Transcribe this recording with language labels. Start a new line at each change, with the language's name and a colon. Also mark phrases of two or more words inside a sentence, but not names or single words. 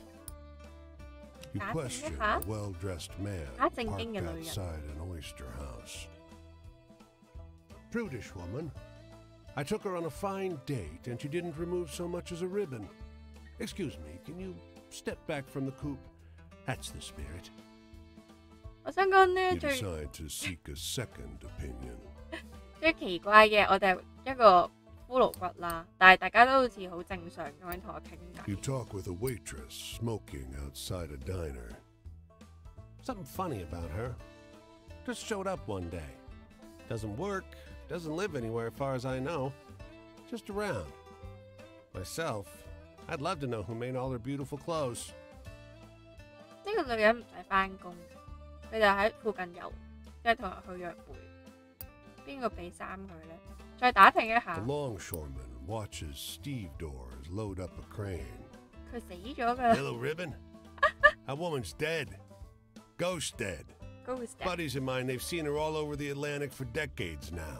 English: You question a well-dressed man parked outside an oyster house. Prudish woman. I took her on a fine date and she didn't remove so much as a ribbon. Excuse me, can you step back from the coop? That's the spirit.
Cantonese: 我想講呢
English: You
Cantonese: 最
English: decide to seek a second opinion.
Cantonese: 最奇怪嘅，我哋一個骷髏骨啦，但係大家都好似好正常咁樣同我傾偈。
English: You talk with a waitress smoking outside a diner. Something funny about her. Just showed up one day. Doesn't work, doesn't live anywhere as far as I know. Just around. Myself, I'd love to know who made all her beautiful clothes.
Cantonese: 呢個女人唔使返工，佢就喺附近遊，即係同人去約會。邊個俾衫佢咧？再打聽一下。
English: The longshoreman watches stevedores load up a crane.
Cantonese: 佢死咗㗎啦。
English: Yellow ribbon? That woman's dead. Ghost dead. Ghost dead. Buddies of mine, they've seen her all over the Atlantic for decades now.